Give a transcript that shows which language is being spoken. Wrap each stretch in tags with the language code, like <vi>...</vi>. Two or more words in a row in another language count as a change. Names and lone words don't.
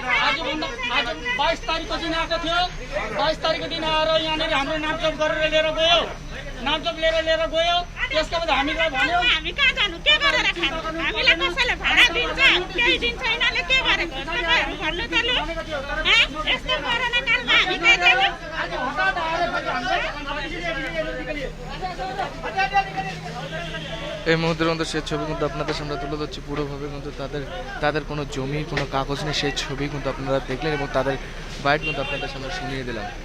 <ne>आज 22 तारिखको दिन आएको थियो 22 तारिखको दिन आएर यहाँनिर हाम्रो नामचोप गरेर लिएर गयो नामचोप लिएर गयो त्यसको बाद हामीलाई भन्यो हामी कहाँ जानु के गरेर खानु हामीलाई कसैले भाडा दिन्छ केही दिन्छ यिनीहरूले के गरेको तपाईँहरू भन्नु त लु यस्तो कोरोना कालमा हामी कहाँ जानु</ne> <bn>এই মুহূর্তের মধ্যে সেই ছবি কিন্তু আপনাদের সামনে তুলে ধরছি পুরোভাবে কিন্তু তাদের কোনো জমি কোনো কাগজ নেই সেই ছবি কিন্তু আপনারা দেখলেন এবং তাদের বাইট কিন্তু আপনাদের সামনে শুনিয়ে দিলাম।</bn>